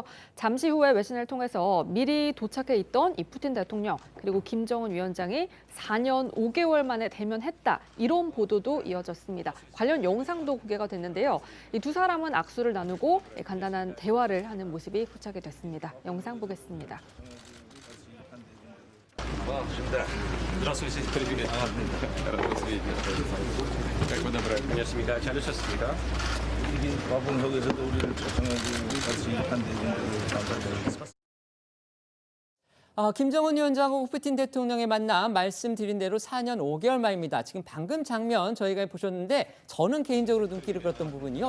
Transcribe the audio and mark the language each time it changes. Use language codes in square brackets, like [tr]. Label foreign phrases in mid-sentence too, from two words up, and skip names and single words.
[ko] 잠시 후에 외신을 통해서 미리 도착해 있던 이 푸틴 대통령 그리고 김정은 위원장이 4년 5개월 만에 대면했다. 이런 보도도 이어졌습니다. 관련 영상도 공개가 됐는데요. 이 두 사람은 악수를 나누고 간단한 대화를 하는 모습이 포착이 됐습니다. 영상 보겠습니다. [ru] Здравствуйте, привет. Как вы добрали? [ko] 안녕하십니까. 잘 오셨습니까? 이게 와봉역에서도 우리를 초청하고 같이 한 대중으로 감사드립니다. 김정은 위원장하고 푸틴 대통령의 만남 말씀드린 대로 4년 5개월 만입니다. 지금 방금 장면 저희가 보셨는데 저는 개인적으로 눈길을 끌었던 부분이요.